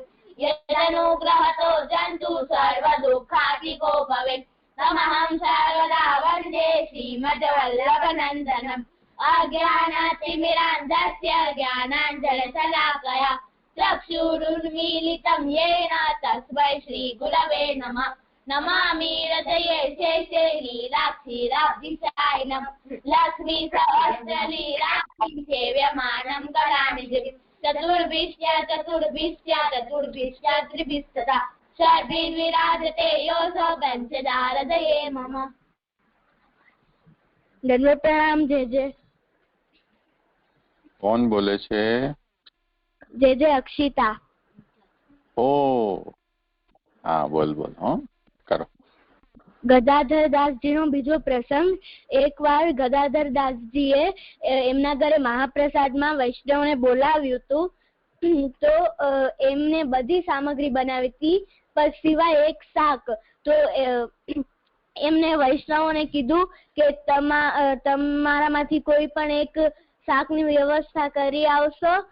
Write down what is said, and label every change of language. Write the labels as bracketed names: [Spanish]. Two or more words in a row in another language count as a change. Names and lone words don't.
[Sanskrit] યદનુગ્રહતો જંતુ સર્વ દુઃખાતિકો ભવેत् તમહં સર્વદા વંદે શ્રીમદ્વલ્લભનંદનમ અજ્ઞાનતિમિરાન્ધસ્ય જ્ઞાનાંજનશલાકયા ચક્ષુરુન્મીલિतं येन तस्मै श्रीगुरवे नमः नमामि हृदये शेषे लीलाक्षीराब्धिसायिनं लक्ष्मी सहस्रलीलाक्षीं सेव्यमानं गणानिधिं चतुर्भिश्च त्रिभिस्तथा षड्भिर्विराजते योऽसौ पञ्चधा हृदये मम। [Gujarati] દંડવત પ્રણામ। જે કૌન બોલે છે? જે અક્ષિતા। [Hindi] ओ हाँ, बोल हाँ करो। [Gujarati] ગદાધર દાસજીનો બીજો પ્રસંગ. એકવાર ગદાધર દાસજીએ એમના ઘરે મહાપ્રસાદમાં વૈષ્ણવને બોલાવ્યું હતું, તો એમને બધી સામગ્રી બનાવી હતી પણ સિવાય એક શાક. તો એમને વૈષ્ણવોને કીધું કે તમારામાંથી કોઈ પણ એક શાકની વ્યવસ્થા કરી આવશો.